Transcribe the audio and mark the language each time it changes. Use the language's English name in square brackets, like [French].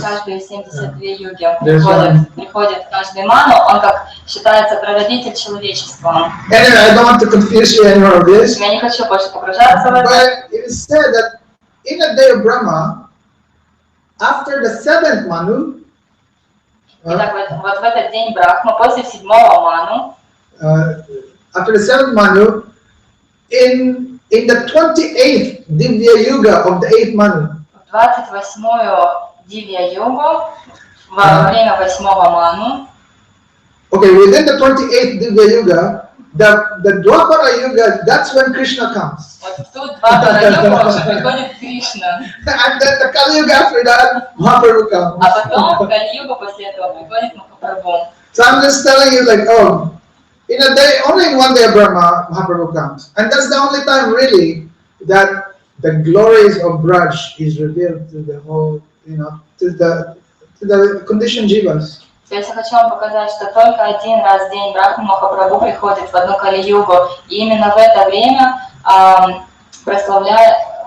[Russian] каждые 72 юги приходит каждый ману, он как считается прародитель человечества. [English] Anyway, I don't want to confuse you anymore with this. [Russian] Я не хочу больше погружаться в это. [English] But it is said that in a day of Brahma, after the 7th manu, [Russian] Итак, вот в этот день Брахмы, после 7-го ману, [English] after the 7th manu, in the 28th Divya Yuga of the 8th manu, [Russian] в 28-ю дивья-югу, во время 8-го ману, [English] okay, within the 28th Divya Yuga, the Dwapara Yuga, that's when Krishna comes. [Russian] вот в ту Двапара-югу уже приходит Кришна. [English] And then the Kali Yuga after that, Mahaprabhu comes. [Russian] А потом в Кали-югу после этого приходит Махапрабху. [English] So I'm just telling you, like, in a day, only in one day of Brahma, Mahaprabhu comes. And that's the only time really that the glories of Braj is revealed to the whole, to the conditioned jivas. [Russian] Я хочу вам показать, что только один раз в день Брахмы Махапрабху приходит в одну Кали-югу, и именно в это время прославление